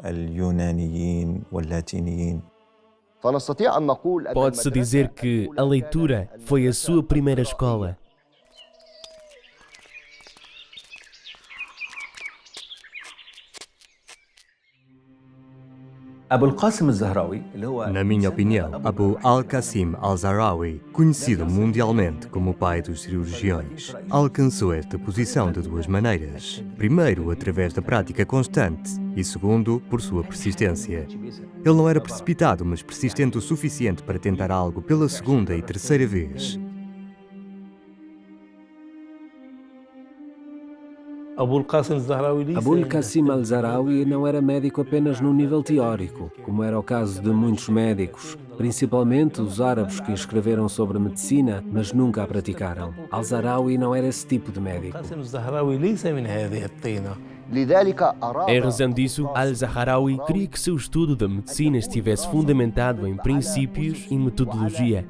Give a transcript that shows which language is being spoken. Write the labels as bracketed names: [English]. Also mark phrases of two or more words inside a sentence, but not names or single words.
[Portuguese] Pode-se dizer que a leitura foi a sua primeira escola. Na minha opinião, Abu al-Qasim al-Zahrawi, conhecido mundialmente como o pai dos cirurgiões, alcançou esta posição de duas maneiras. Primeiro, através da prática constante e segundo, por sua persistência. Ele não era precipitado, mas persistente o suficiente para tentar algo pela segunda e terceira vez. Abul Qasim al-Zahrawi não era médico apenas no nível teórico, como era o caso de muitos médicos, principalmente os árabes que escreveram sobre medicina, mas nunca a praticaram. Al-Zahrawi não era esse tipo de médico. Em razão disso, Al-Zahrawi queria que seu estudo da medicina estivesse fundamentado em princípios e metodologia.